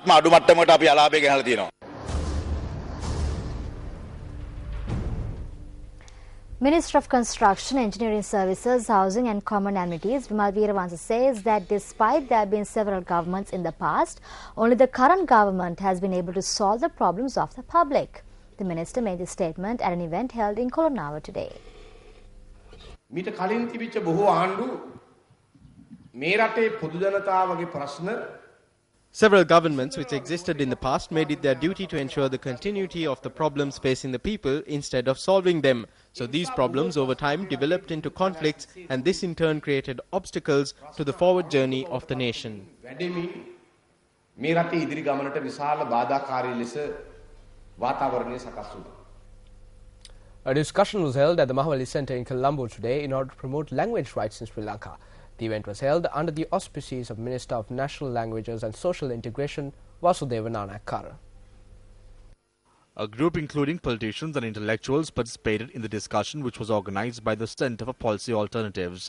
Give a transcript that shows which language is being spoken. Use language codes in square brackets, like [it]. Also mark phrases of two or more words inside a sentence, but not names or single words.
[en] Minister of Construction, Engineering Services, Housing and Common Amenities, Vimal Weerawansa, says that despite there have been several governments in the past, only the current government has been able to solve the problems of the public. The minister made this statement at an event held in Kolonava today. [si] මීට කලින් තිබිච්ච බොහෝ ආණ්ඩු මේ රටේ පොදු ජනතාවගේ ප්‍රශ්න [en] Several governments which existed in the past made it their duty to ensure the continuity of the problems facing the people instead of solving them. So these problems over time developed into conflicts, and this in turn created obstacles to the forward journey of the nation. [si] මේ රටේ ඉදිරි ගමනට විශාල බාධාකාරී ලෙස වාතාවරණය සකස් වුණා. [en] A discussion was held at the Mahawali Centre in Colombo today in order to promote language rights in Sri Lanka. The event was held under the auspices of Minister of National Languages and Social Integration, Vasudeva Nanayakkara. A group including politicians and intellectuals participated in the discussion, which was organized by the Centre for Policy Alternatives.